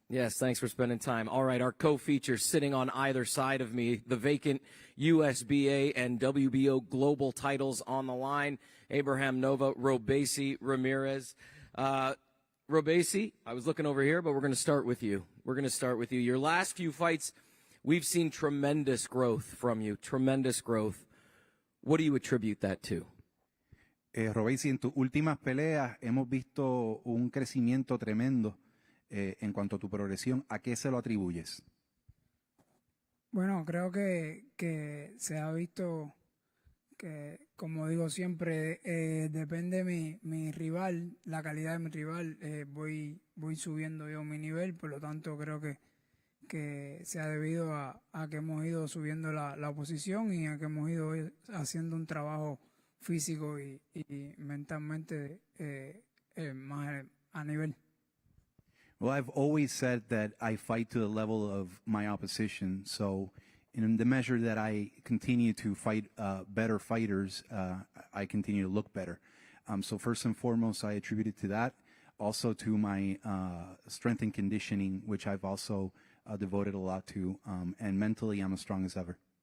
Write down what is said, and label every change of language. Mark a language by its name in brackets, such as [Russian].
[English] Yes, thanks for spending time. All right, our co-features sitting on either side of me, the vacant USBA and WBO global titles on the line. Ramirez-Nova, Robeisy Ramirez. Robeisy, I was looking over here, but we're going to start with you. Your last few fights, we've seen tremendous growth from you, tremendous growth. What do you attribute that to? [Spanish] Robeisy, en tus últimas peleas hemos visto un crecimiento tremendo en cuanto a tu progresión. ¿A qué se lo atribuyes? Bueno, creo que se ha visto que, como digo siempre, depende de mi rival, la calidad de mi rival, voy subiendo yo mi nivel, por lo tanto creo que se ha debido a que hemos ido subiendo la oposición y a que hemos ido haciendo un trabajo físico y mentalmente más a nivel. [English] Well, I've always said that I fight to the level of my opposition. So in the measure that I continue to fight better fighters, I continue to look better. So first and foremost, I attribute it to that. Also to my strength and conditioning, which I've also devoted a lot to. And mentally, I'm as strong as ever.